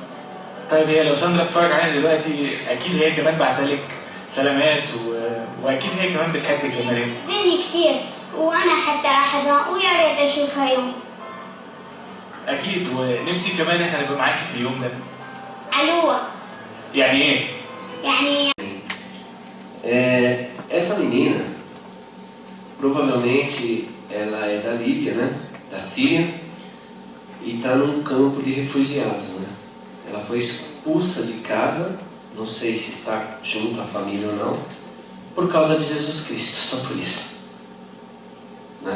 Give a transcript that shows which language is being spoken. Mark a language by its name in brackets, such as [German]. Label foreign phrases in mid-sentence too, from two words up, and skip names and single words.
[Arabic] طيب هي لو ساندرا بتتفرج علينا دلوقتي اكيد هي كمان بعتلك سلامات واكيد هي كمان بتحبك يا مريم. بيني كثير وانا حتى احبها ويا ريت اشوفها يوم. اكيد، ونفسي كمان احنا نبقى معاكي في اليوم ده. علوة. يعني ايه؟ يعني [Portuguese] Essa menina, provavelmente ela é da Líbia, né? Da Síria, e está num campo de refugiados, né? Ela foi expulsa de casa, não sei se está junto à família ou não, por causa de Jesus Cristo, só por isso, né?